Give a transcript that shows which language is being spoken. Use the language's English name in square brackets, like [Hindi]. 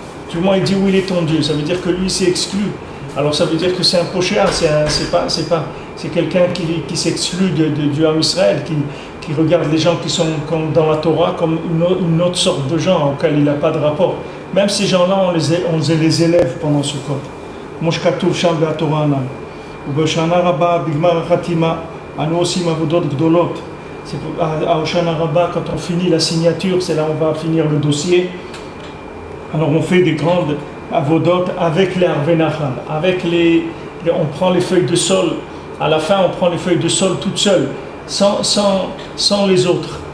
[French] Du moment où il dit où il est ton Dieu, ça veut dire que lui s'est exclu. Alors ça veut dire que c'est un pochéa, c'est quelqu'un qui s'exclut du Ham Israël, qui regarde les gens qui sont comme dans la Torah comme une autre sorte de gens auxquels il n'a pas de rapport. Même ces gens-là, on les élève pendant Sukkot. Mosh Katuv Sham Be'atorah Anal. [Hebrew] ובשנה רבה, בגמר החתימה, אנו עושים עבודות גדולות. [French] À Hoshana Rabbah, quand on finit la signature, c'est là où on va finir le dossier. Alors on fait des grandes avodot avec les Arvenachal, on prend les feuilles de sol. À la fin, on prend les feuilles de sol toutes seules, sans les autres.